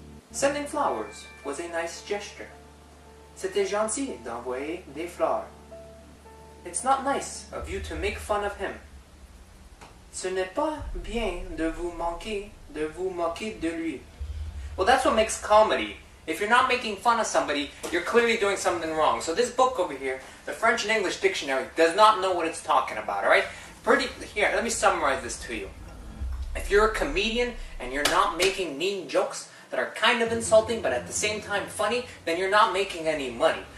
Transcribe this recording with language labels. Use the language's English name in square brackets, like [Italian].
[English] Sending flowers was a nice gesture. [French] C'était gentil d'envoyer des fleurs. [English] It's not nice of you to make fun of him. [French] Ce n'est pas bien de vous moquer de lui. [English] Well, that's what makes comedy. If you're not making fun of somebody, you're clearly doing something wrong. So this book over here, the French and English dictionary, does not know what it's talking about, alright? Here, let me summarize this to you. If you're a comedian and you're not making mean jokes that are kind of insulting but at the same time funny, then you're not making any money.